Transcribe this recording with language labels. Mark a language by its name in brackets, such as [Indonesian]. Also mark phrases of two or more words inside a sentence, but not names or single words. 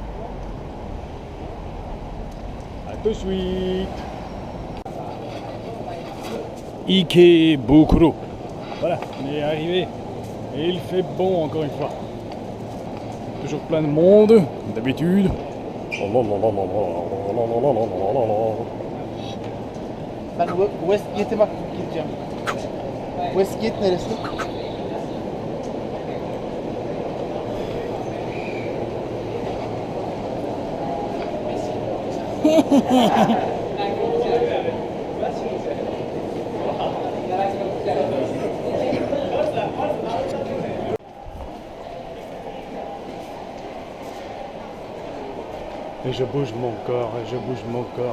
[French] À tout de suite. Ikebukuro. Voilà, on est arrivé. Et il fait bon encore une fois. Toujours plein de monde, d'habitude. [Turkish] Ben Westgate'e bak gideceğim. Westgate neresi? [French] Et je bouge mon corps, et je bouge mon corps,